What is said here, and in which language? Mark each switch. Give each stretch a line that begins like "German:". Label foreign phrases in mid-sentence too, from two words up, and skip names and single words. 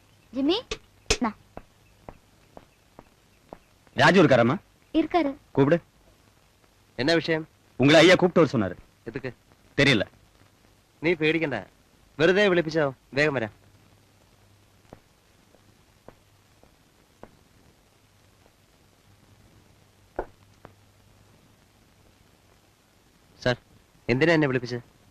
Tamil: ஜிம்மி ராஜு இருக்காரம்மா? இருக்காரு. கூப்பிடு. என்ன விஷயம்? உங்களை ஐயா கூப்பிட்டு வர சொன்னாரு. எதுக்கு தெரியல.
Malayalam: നീ പേടിക്കണ്ട, വെറുതെ വിളിപ്പിച്ചോ, വേഗം വരാം. സാർ, എന്തിനാ എന്നെ വിളിപ്പിച്ചത്?